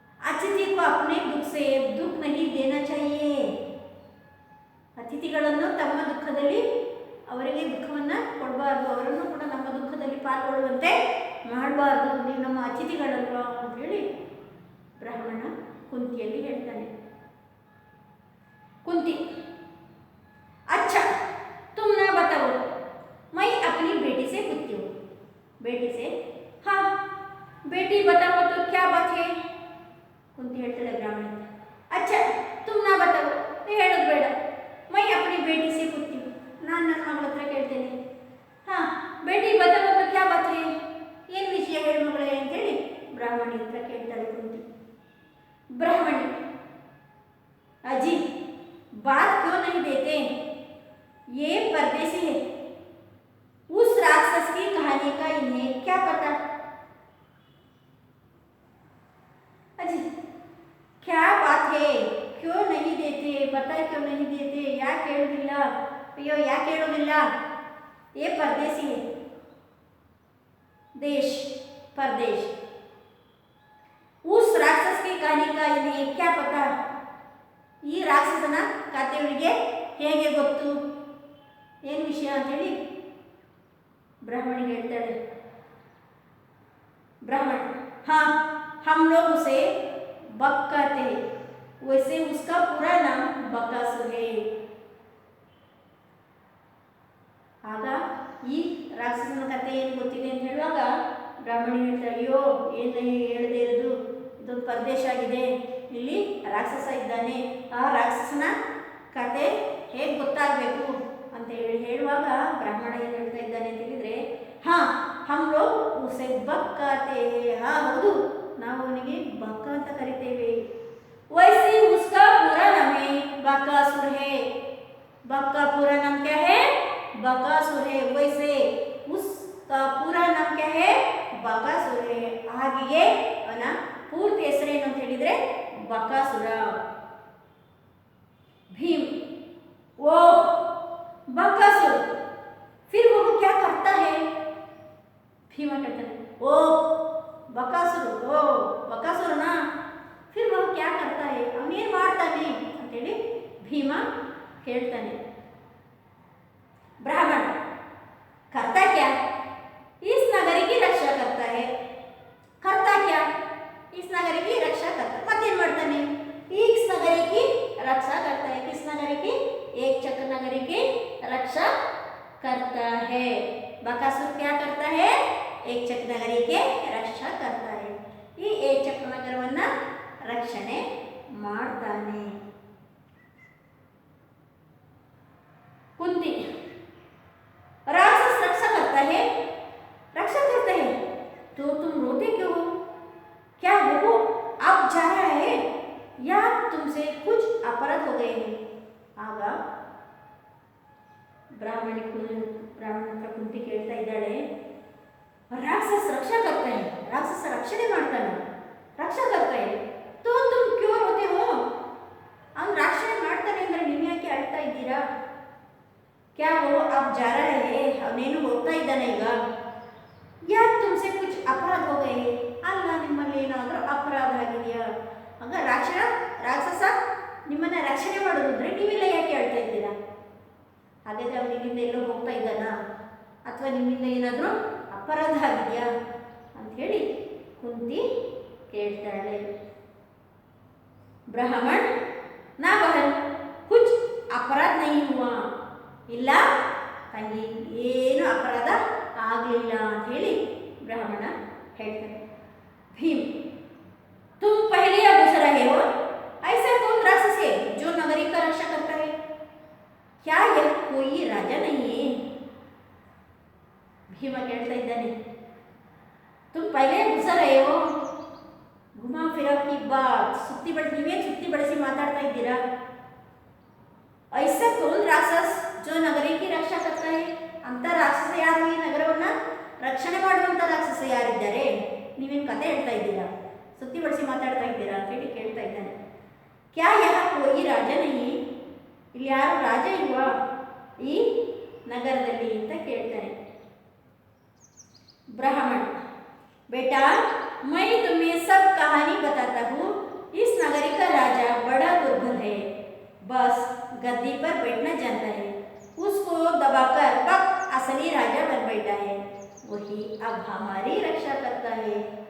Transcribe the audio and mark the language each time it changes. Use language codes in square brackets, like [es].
[hi] अतिथि को अपने दुख से दुख नहीं देना चाहिए, [kn] ಅತಿಥಿಗಳನ್ನು ತಮ್ಮ ದುಃಖದಲ್ಲಿ ಅವರಿಗೆ ದುಃಖವನ್ನು ಕೊಡಬಾರ್ದು, ಅವರನ್ನು ಕೂಡ ನಮ್ಮ ದುಃಖದಲ್ಲಿ ಪಾಲ್ಗೊಳ್ಳುವಂತೆ ಮಾಡಬಾರ್ದು, ನೀವು ನಮ್ಮ ಅತಿಥಿಗಳಲ್ವಾ ಅಂತೇಳಿ ಬ್ರಾಹ್ಮಣ ಕುಂತಿಯಲ್ಲಿ ಹೇಳ್ತಾನೆ. [hi] कुंती, अच्छा तुम ना बताओ, मैं अपनी बेटी से पूछती हूँ। बेटी से, हाँ बेटी बताओ तो क्या बात है? कुंती [kn] ಹೇಳ್ತಾಳೆ ಬ್ರಾಹ್ಮಣ, [hi] अच्छा तुम ना बताओ, [kn] ನೀವು ಹೇಳೋದು ಬೇಡ, [hi] मैं अपनी बेटी से पूछती हूँ, [kn] ನಾನು ನನ್ನ ಮಗಳ ಹತ್ರ ಕೇಳ್ತೇನೆ. [hi] ಹಾಂ बेटी बताओ तो क्या बात है? [kn] ಏನು ವಿಷಯ ಹೇಳು ಮಗಳೇ ಅಂತೇಳಿ ಬ್ರಾಹ್ಮಣಿ ಹತ್ರ ಕೇಳ್ತಾಳೆ ಕುಂತಿ. [hi] ब्राह्मणी, अजी बात क्यों नहीं देते? ये परदेसी है, उस राक्षस की कहानी का इन्हें क्या पता? अजी क्या बात है, क्यों नहीं देते, बता क्यों नहीं देते, [kn] ಯಾಕೆ ಹೇಳೋದಿಲ್ಲ, ಅಯ್ಯೋ ಯಾಕೆ ಹೇಳೋದಿಲ್ಲ? [hi] ये परदेसी है, देश परदेश, उस राक्षस की कहानी का इन्हें क्या पता? [kn] ಈ ರಾಕ್ಷಸನ ಕಥೆ ಇವರಿಗೆ ಹೇಗೆ ಗೊತ್ತು, ಏನು ವಿಷಯ ಅಂತೇಳಿ ಬ್ರಾಹ್ಮಣಿಗೆ ಹೇಳ್ತಾಳೆ. [hi] ब्राह्मण, हाँ हम लोग उसे बक कहते हैं, वैसे उसका पूरा नाम बकासुर है। [kn] ಆಗ ಈ ರಾಕ್ಷಸನ ಕಥೆ ಏನು ಗೊತ್ತಿದೆ ಅಂತ ಹೇಳುವಾಗ ಬ್ರಾಹ್ಮಣಿ ಹೇಳ್ತಾಳೆ, ಅಯ್ಯೋ ಏನು ಹೇಳದೇ ಇರೋದು, ಇದೊಂದು ಪ್ರದೇಶ ಆಗಿದೆ, ಇಲ್ಲಿ ರಾಕ್ಷಸ ಇದ್ದಾನೆ, ಆ ರಾಕ್ಷಸನ ಕತೆ ಹೇಗೆ ಗೊತ್ತಾಗಬೇಕು ಅಂತ ಹೇಳುವಾಗ ಬ್ರಾಹ್ಮಣ ಏನು ಹೇಳ್ತಾ ಇದ್ದಾನೆ ಅಂತ ಹೇಳಿದರೆ, ಹಾಂ [hi] ಹಮ್ ಲೋಗ್ ಉಸೆ ಬಕ್ कहते हैं, [kn] ಹಾಂ ಹೌದು ನಾವು ಅವನಿಗೆ ಬಕ್ಕ ಅಂತ ಕರಿತೇವೆ. [hi] वैसे उसका पूरा नाम है बकासुर है, बक का पूरा नाम क्या है? बकासुर है, वैसे उसका पूरा नाम क्या है? बकासुर है. [kn] ಹಾಗೆಯೇ ಅವನ ಪೂರ್ತಿ ಹೆಸರೇನು ಅಂತ ಹೇಳಿದ್ರೆ बकासुर. [hi] भीम वो बकासुर, फिर वो क्या करता है? भीमा कहता है ओ बकासुर, ओ बकासुर ना, फिर वो क्या करता है? [kn] ಅವನೇನು ಮಾಡ್ತಾನೆ ಅಂತೇಳಿ ಭೀಮ ಕೇಳ್ತಾನೆ. [hi] ब्राह्मण करता क्या? इस नगरी की रक्षा करता है. करता क्या? इस नगरी की रक्षा करता. मतेन [kn] ಮಾಡ್ತಾನೆ? [hi] इस नगरी की रक्षा करता है. किस नगरी की? एक चक्र नगरी की रक्षा करता है. बकासुर क्या करता है? एक चक्र नगरी के रक्षा करता है. [kn] ಈ एक चक्र ನಗರವನ್ನ ರಕ್ಷಣೆ ಮಾಡ್ತಾನೆ. [hi] कुंती राक्षस रक्षा करता है, रक्षा करता है, तो तुम रोते क्यों हो? क्या वो अब जा रहा है या तुमसे कुछ अपराध हो गए हैं? [kn] ಆಗ ಬ್ರಾಹ್ಮಣ ಹತ್ರ ಕುಂತಿ ಕೇಳ್ತಾ ಇದ್ದಾಳೆ, [hi] राक्षस रक्षा करता है, राक्षस रक्षणे [kn] ಮಾಡ್ತಾನೆ, [hi] रक्षा करता है, तो तुम क्यों रोते हो? [kn] ಅವನು ರಕ್ಷಣೆ ಮಾಡ್ತಾನೆ ಅಂದ್ರೆ ನೀವು ಯಾಕೆ ಅಳ್ತಾ ಇದ್ದೀರಾ? [hi] क्या वो अब जा रहा है, [kn] ಅವನೇನು ಹೋಗ್ತಾ ಇದ್ದಾನೆ ಈಗ? [hi] या तुमसे कुछ अपराध हो गए? [kn] ಅಲ್ಲ, ನಿಮ್ಮಲ್ಲಿ ಏನಾದರೂ ಅಪರಾಧ ಆಗಿದೆಯಾ? ಆಗ ರಾಕ್ಷಸ ನಿಮ್ಮನ್ನ ರಕ್ಷಣೆ ಮಾಡೋದಿದ್ರೆ ನೀವೆಲ್ಲ ಯಾಕೆ ಹೇಳ್ತಾ ಇದ್ದೀರಾ? ಹಾಗಾದ್ರೆ ಅವನಿಗಿಂದ ಎಲ್ಲೋ ಹೋಗ್ತಾ ಇದ್ದಾನಾ, ಅಥವಾ ನಿಮ್ಮಿಂದ ಏನಾದರೂ ಅಪರಾಧ ಆಗಿದೆಯಾ ಅಂತ ಹೇಳಿ ಕುಂತಿ ಕೇಳ್ತಾಳೆ. ब्राह्मण [hi] ना बहन कुछ अपराध नहीं हुआ, [kn] ಇಲ್ಲ ತಂಗಿ ಏನು ಅಪರಾಧ ಆಗಲಿಲ್ಲ ಅಂತ ಹೇಳಿ ಬ್ರಾಹ್ಮಣ ಹೇಳ್ತಾನೆ. [hi] भीम तुम पहले या गुजरा है हो, ऐसा कौन राक्षस है जो नगरी का रक्षा करता है? क्या यह कोई राजा नहीं है? भीम कहता [kn] इದ್ದಾನೆ, [hi] तुम पहले गुजर रहे हो. घुमा फिरा की बात [kn] ಸುತ್ತಿ ಬಳಸಿ ನೀವೇನು ಸುತ್ತಿ ಬಳಸಿ ಮಾತಾಡ್ತಾ ಇದ್ದೀರಾ? [hi] ऐसा कौन राक्षस जो नगरी की रक्षा करता है? [kn] ಅಂತ ರಾಕ್ಷಸ ಯಾರು? ಈ ನಗರವನ್ನ ರಕ್ಷಣೆ ಮಾಡುವಂತ ರಾಕ್ಷಸ ಯಾರಿದ್ದಾರೆ? ನೀವೇನು ಕತೆ ಹೇಳ್ತಾ ಇದ್ದೀರಾ, ಸುತ್ತಿ ಬಳಸಿ ಮಾತಾಡ್ತಾ ಇದ್ದೀರಾ ಅಂತ ಹೇಳಿ ಕೇಳ್ತಾ ಇದ್ದಾನೆ. [hi] क्या यह कोई राजा नहीं, [kn] ಇಲ್ಲಿ ಯಾರು ರಾಜ ಇಲ್ವಾ ಈ ನಗರದಲ್ಲಿ ಅಂತ ಕೇಳ್ತಾನೆ. [hi] ब्राह्मण बेटा मैं तुम्हें सब कहानी बताता हूँ. इस नगरी का राजा बड़ा दुर्बल है, बस गद्दी पर बैठना जानता है. उसको दबाकर बक असली राजा बन बैठा है, वही अब हमारी रक्षा करता है.